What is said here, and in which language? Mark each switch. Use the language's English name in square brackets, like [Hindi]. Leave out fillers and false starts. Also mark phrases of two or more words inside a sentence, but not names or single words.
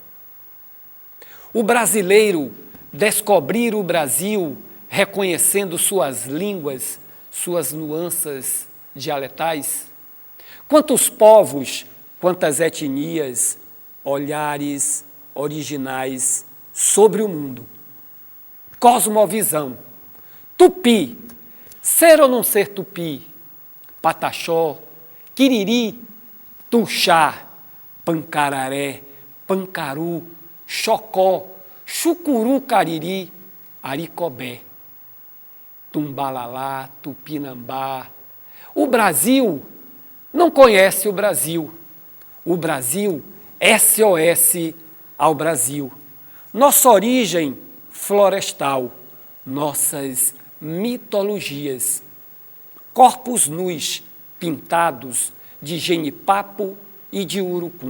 [Portuguese] O brasileiro descobrir o Brasil reconhecendo suas línguas, suas nuances dialetais? Quantos povos, quantas etnias, olhares originais sobre o mundo? Cosmovisão. Tupi. Ser ou não ser tupi? Pataxó, Quiriri, Tuxá, Pancararé, Pancaru, Xocó, Chucuru Cariri, Aricobé, Tumbalalá, Tupinambá. O Brasil não conhece o Brasil. O Brasil, SOS ao Brasil. Nossa origem florestal, nossas mitologias, corpos nus pintados de genipapo e de urucum.